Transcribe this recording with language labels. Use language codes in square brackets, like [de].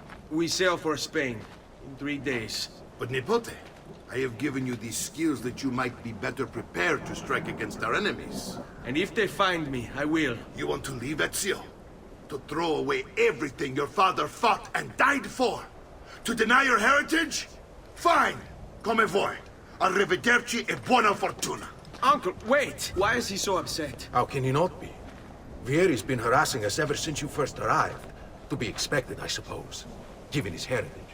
[en] We sail for Spain in 3 days. But Nipote, I have given you these skills that you might be better prepared to strike against our enemies. And if they find me, I will. You want to leave, Ezio? To throw away everything your father fought and died for? To deny your heritage? Fine! [it] Come vuoi. Arrivederci e buona fortuna. [en] Uncle, wait! Why is he so upset? How can he not be? Vierri's been harassing us ever since you first arrived. To be expected, I suppose, given his heritage.